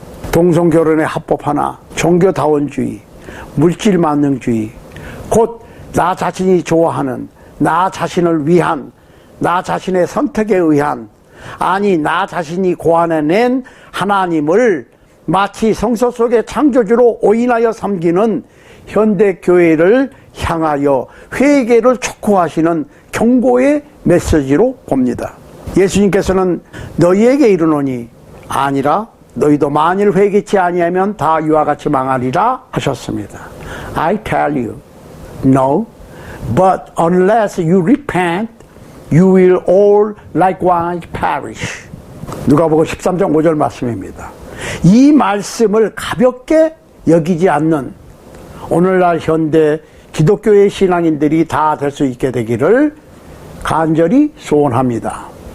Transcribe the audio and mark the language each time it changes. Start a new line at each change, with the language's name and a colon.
Korean: 동성결혼에 합법하나, 종교다원주의, 물질만능주의, 곧 나 자신이 좋아하는, 나 자신을 위한, 나 자신의 선택에 의한, 아니 나 자신이 고안해낸 하나님을 마치 성서 속의 창조주로 오인하여 섬기는 현대교회를 향하여 회개를 촉구하시는 경고의 메시지로 봅니다. 예수님께서는 너희에게 이르노니 아니라 너희도 만일 회개치 아니하면 다 이와 같이 망하리라 하셨습니다.
English: I tell you, no, but unless you repent, you will all likewise perish.
Korean: 누가복음 13장 5절 말씀입니다. 이 말씀을 가볍게 여기지 않는 오늘날 현대 기독교의 신앙인들이 다 될 수 있게 되기를 간절히 소원합니다.